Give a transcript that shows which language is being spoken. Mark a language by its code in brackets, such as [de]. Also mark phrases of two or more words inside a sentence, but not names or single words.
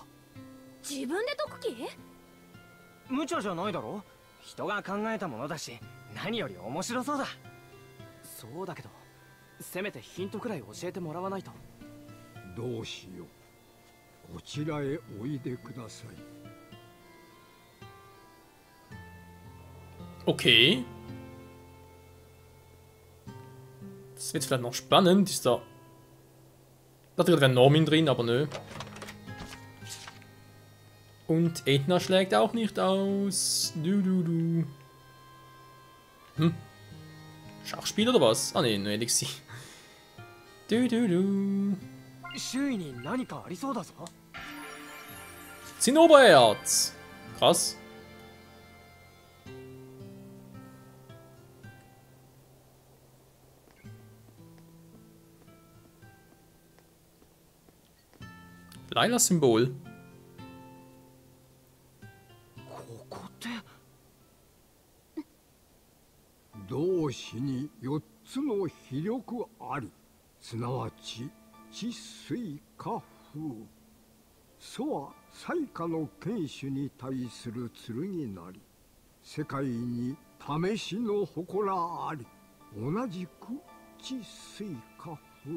[ja] 自分で解く気？無茶じゃないだろ。人が考えたものだし、何より面白そうだ。そうだけどせめてヒントくらい教えてもらわないと。同志よ、こちらへおいでください。 [de] Okay. Das wird vielleicht noch spannend. Ist da. Da wäre ein Normin drin, aber nö. Und Edna schlägt auch nicht aus. Du. Hm. Schachspiel oder was? Ah ne, nur Elixir. Du. [ja] 周囲に何かありそうだぞ。 [de] Zinnobererz. Krass. Leila-Symbol. [ja] ここって同志に4つの非力あり、すなわち地水火風。祖は災禍の剣士に対する剣なり、世界に試しの祠あり、同じく地水火風。